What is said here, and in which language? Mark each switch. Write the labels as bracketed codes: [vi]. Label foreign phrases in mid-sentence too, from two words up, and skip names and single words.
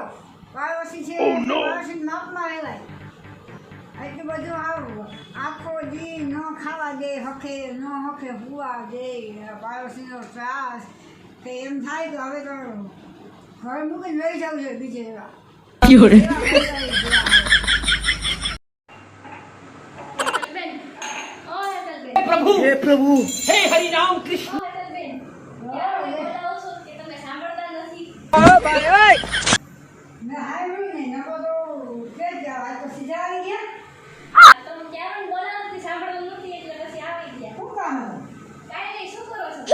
[gu] પાડોશી છે પાડોશી માપમાં રહેવાય એટલું બધું આવું આખો દી ન ખાવા દે હખે ન હખે હુવા દે પાડોશીનો ત્રાસ કે એમ થાય તો હવે તો ઘર મૂકીને લઈ જવું જોઈએ બીજે એવા હેતલબેન, ઓ હેતલબેન, [hi] प्रभु हे प्रभु हे हरि राम कृष्ण [gu] ઓ હેતલબેન, ક્યારે બોલાવો છો કે તમે સાંભળતા નથી? મેં હાર્યું નહીં નકો તો કે જાવ આ તો સીધા આવી ગયા. આ તો હું ક્યારે બોલાવતી નથી, સાંભળતું નથી એટલે પછી આવી ગયા. શું કામ હતું? કાંઈ નહીં, શું કરો છો?